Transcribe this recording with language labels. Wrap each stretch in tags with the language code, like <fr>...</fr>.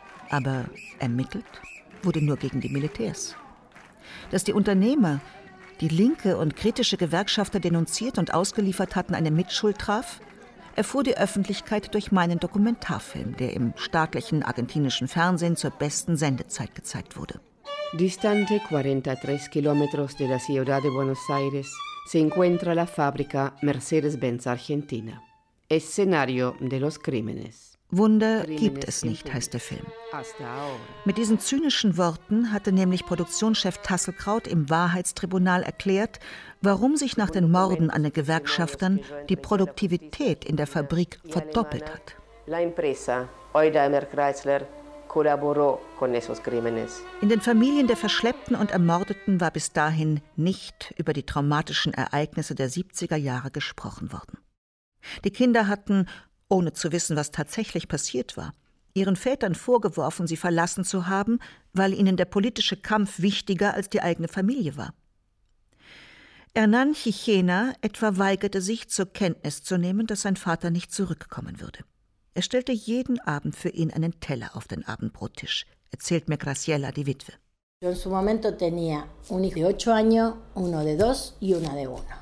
<de>Aber ermittelt wurde nur gegen die Militärs. Dass die Unternehmer, die linke und kritische Gewerkschafter denunziert und ausgeliefert hatten, eine Mitschuld traf, erfuhr die Öffentlichkeit durch meinen Dokumentarfilm, der im staatlichen argentinischen Fernsehen zur besten Sendezeit gezeigt wurde.</de> <es>Distante 43 kilómetros de la ciudad de Buenos Aires se encuentra la fábrica Mercedes-Benz Argentina. Escenario de los crímenes.</es> <de>Wunder gibt es nicht, heißt der Film. Mit diesen zynischen Worten hatte nämlich Produktionschef Tasselkraut im Wahrheitstribunal erklärt, warum sich nach den Morden an den Gewerkschaftern die Produktivität in der Fabrik verdoppelt hat.</de> <es>La empresa Eudheimer Chrysler collaboró con esos crímenes.</es> <de>In den Familien der Verschleppten und Ermordeten war bis dahin nicht über die traumatischen Ereignisse der 70er Jahre gesprochen worden. Die Kinder hatten, ohne zu wissen, was tatsächlich passiert war, ihren Vätern vorgeworfen, sie verlassen zu haben, weil ihnen der politische Kampf wichtiger als die eigene Familie war. Hernán Chichena etwa weigerte sich, zur Kenntnis zu nehmen, dass sein Vater nicht zurückkommen würde. Er stellte jeden Abend für ihn einen Teller auf den Abendbrottisch, erzählt mir Graciela, die Witwe.</de> <es>Yo en su momento tenía un hijo de 8 años, uno de 2 y una de 1.</es>